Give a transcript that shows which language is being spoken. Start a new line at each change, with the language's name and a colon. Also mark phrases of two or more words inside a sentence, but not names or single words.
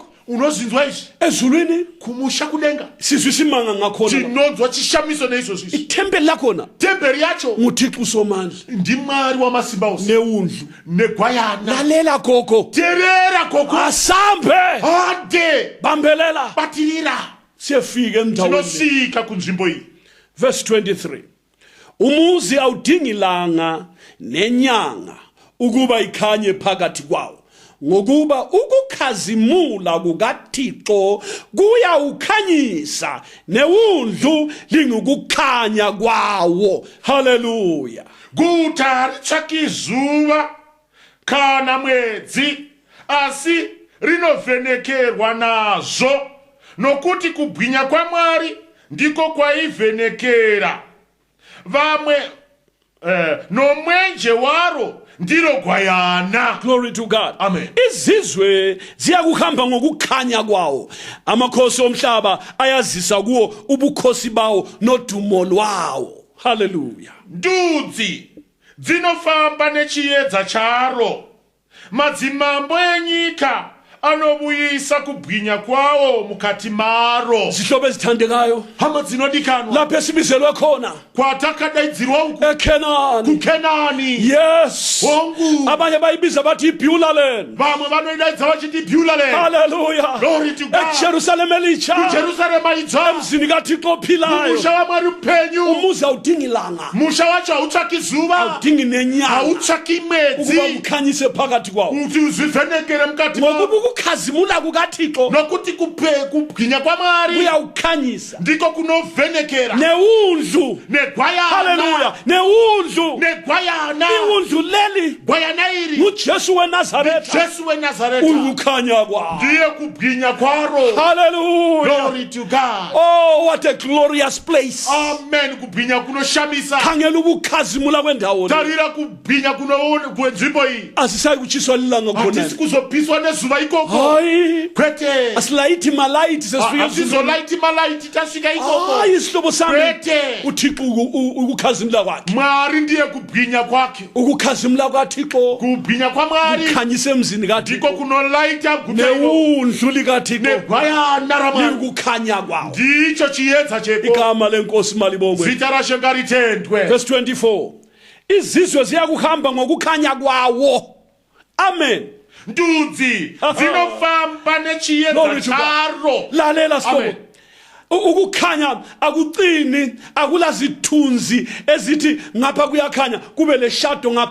Shona: Unozvinzwa izvi?
North Ndebele: Ezulwini
Shona: Kumusha kudenga
North Ndebele: sizwe isimanga ngakhona,
Shona: tinonzwa chishamiso neizvozvo izvi.
North Ndebele: ithempeli lakhona
Shona: Temberi yacho
North Ndebele: nguThixo uSomandla
Shona: ndiMwari wamasimba ose
North Ndebele: newundlu.
Shona: negwayana.
North Ndebele: Lalela gogo,
Shona: Terera koko,
North Ndebele: asambe,
Shona: hade
North Ndebele: bambelela,
Shona: batirira,
North Ndebele: siyefika emndaweni.
Shona: tinosvika kunzvimbo iyi.
English: Verse 23.
North Ndebele: umuzi awudingi ilanga nenyanga ukuba ikhanye phakathi kwawo, ngokuba ukukhazimula kukaThixo kuyawukhanyisa newundlu lingukukhanya kwawo. Haleluya.
Shona: Kutaritsvaki zuva kana mwedzi, asi rinovhenekerwa nazvo, nokuti kubwinya kwaMwari ndiko kwaivhenekera. Vamwe nomwenje waro ndiro gwayana.
English: Glory to God. Amen.
North Ndebele: Izizwe ziyakuhamba ngokukhanya kwawo, amakhosi omhlaba ayazisa kuwo ubukhosi bawo nodumo lwawo. Haleluya.
Shona: Ndudzi dzinofamba nechiyedza charo, madzimambo enyika anobuyisa kubwinya kwawo mukati maro.
North Ndebele: Zihlobo ezithandekayo,
Shona: hama dzinodikanwa,
North Ndebele: lapho esibizelwe khona
Shona: kwatakadaidzirwa uku
North Ndebele: eKhenani.
Shona: kuKhenani.
English: Yes.
Shona: Hongu.
North Ndebele: Abanye bayibiza bathi iBeulah land.
Shona: Vamwe vanoidaidza vachiti Beulah land. Haleluya.
English: Glory to God.
North Ndebele: eJerusalem elitsha,
Shona: kuJerusalema itsva,
North Ndebele: emzini kaThixo ophilayo.
Shona: musha waMwari upenyu.
North Ndebele: Umuzi awudingi ilanga,
Shona: Musha wacho hautsvaki zuva,
North Ndebele: awudingi nenyanga
Shona: hautsvaki mwedzi,
North Ndebele: ukuba kukhanyise phakathi kwawo,
Shona: kuti uzvivhenekere mukati
North Ndebele: ngokuba
Shona: mavo,
North Ndebele: ukukhazimula kukaThixo
Shona: nokuti kubwinya kwaMwari
North Ndebele: kuyawukhanyisa
Shona: ndiko kunovhenekera.
North Ndebele: newundlu.
Shona: Negwayana.
North Ndebele: Haleluya. Newundlu.
Shona: Negwayana.
North Ndebele: Iwundlu leli
Shona: Gwayana iri
North Ndebele: nguJesu weNazaretha,
Shona: Jesu weNazareta
North Ndebele: ukukhanya kwawo.
Shona: ndiye kubwinya kwaro. Haleluya.
English: Glory to God. Oh, what a glorious place.
Shona: Amen. Kubwinya kunoshamisa.
North Ndebele: Khangela ukukhazimula kwendawo le.
Shona: Tarira kubwinya kunoona kwenzvimbo iyi.
North Ndebele: Asisayi kuchiswa lilanga
Shona: Hatisi
North Ndebele: khona.
Shona: kuzopiswa nezuva ikoko.
North Ndebele: Hayi.
Shona: Kwete.
North Ndebele: Asilayithi malayithi sesifika
Shona: Hatizolaiti malaiti tasvika ikoko.
North Ndebele: hayi isihlobo sami.
Shona: Kwete.
North Ndebele: uThixo ukukhazimula kwakhe.
Shona: Mwari ndiye kubwinya kwake.
North Ndebele: Ukukhazimula kwaThixo
Shona: Kubwinya kwaMwari
North Ndebele: khanyisa emzini
Shona: ndiko
North Ndebele: kaThixo.
Shona: kunolaita guta iro.
North Ndebele: Newundlu likaThixo
Shona: Negwayana raMwari
North Ndebele: likukhanya kwawo.
Shona: ndicho chiyedza cheko.
North Ndebele: Igama lenkosi malibongwe.
Shona: Zita raShe ngaritendwe.
English: Verse 24.
North Ndebele: Izizwe ziyakuhamba ngokukhanya kwawo. Amen.
Shona: Ndudzi dzinofamba nechiyedza
English: Glory to God.
Shona: charo.
North Ndebele: Lalela sihlobo. Amen. Ukukhanya akucini, akulazithunzi ezithi ngapha kuyakhanya kube leshado ngapha.